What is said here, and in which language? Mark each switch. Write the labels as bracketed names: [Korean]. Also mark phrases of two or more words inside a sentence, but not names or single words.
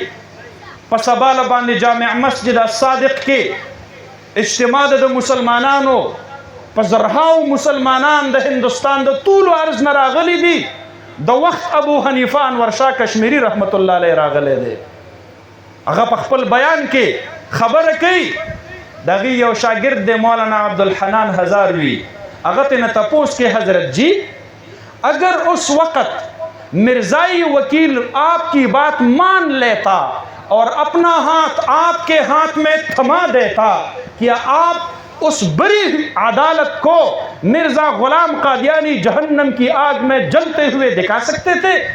[Pashto] په سباله باندې جامع مسجد الصادق کې اجتماع د مسلمانانو، په زرهاو مسلمانان د هندوستان د ټولو عرض نه راغلي دي. د وخت ابو حنیفه انور شاه کشمیری رحمت الله علیه راغلی دی. هغه په خپل بیان کې خبره کوي، د هغې یو شاګرد دی مولانا عبدالحنان هزاروي، هغه ترې تپوس کې [Urdu] حضرت جی اگر اس وقت مرزائی وکیل آپ کی بات مان لیتا اور اپنا ہاتھ آپ کے ہاتھ میں تھما دیتا، کیا آپ اس بری عدالت کو مرزا غلام قادیانی جہنم کی آگ میں جلتے ہوئے دکھا سکتے تھے؟